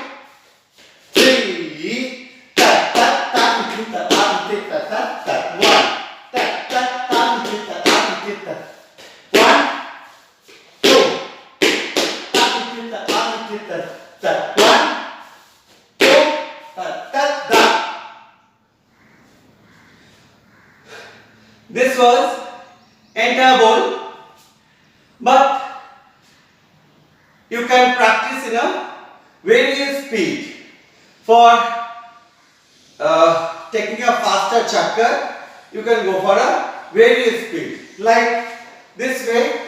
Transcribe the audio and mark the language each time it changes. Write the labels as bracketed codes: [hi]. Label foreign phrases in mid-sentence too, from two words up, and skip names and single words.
[en] three, tat tat tati tita tati tita tat tat one, tat tat tati tita tati tita one, two, tati tita tati tita tat one, two, tat tat da. This was entire bowl, but you can practice in a various speed. For taking a faster chakkar, you can go for a various speed, like this way.